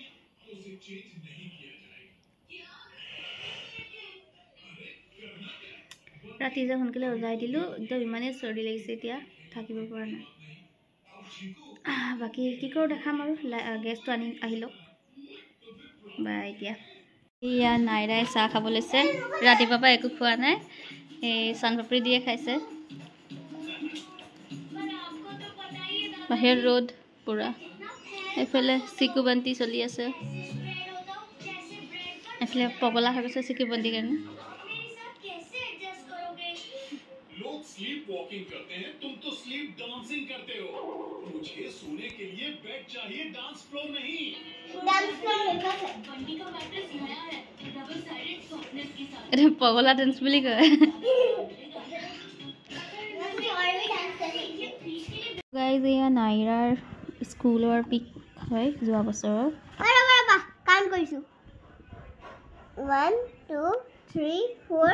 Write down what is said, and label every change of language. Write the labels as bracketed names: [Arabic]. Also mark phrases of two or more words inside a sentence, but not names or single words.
[Assamese] ৰাতি যে সোনকালে ওলাই দিলোঁ একদম ইমানেই চৰ্দি লাগিছে এতিয়া থাকিব পৰা নাই বাকী কি কৰোঁ দেখাম আৰু গেছটো আহি লওক বা এতিয়া এয়া নাইৰাই চাহ খাব লৈছে ৰাতিপুৱাৰ পৰা একো খোৱা নাই এই চানপাপৰি দিয়ে খাইছে বাহিৰত ৰ'দ পুৰা এইফালে চিকুবন্তি চলি আছে এইফালে পগলা হৈ গৈছে চিকুবন্তিৰ কাৰণে [Hindi] लोग [English] sleep walking [Hindi] करते हैं तुम तो [English] sleep dancing [Hindi] करते हो मुझे सोने के लिए बेड चाहिए [English] dance floor [Hindi] नहीं [English] dance floor [Hindi] मेरा है बंटी का मैट्रेस नया है [English] double sided softness [Hindi] के साथ [Assamese] এটা পগলা ডান্স বুলি কয় গাইজ এয়া নাইৰাৰ স্কুলৰ পিক হয় যোৱা বছৰৰ কাম কৰিছোঁ 1 2 3 4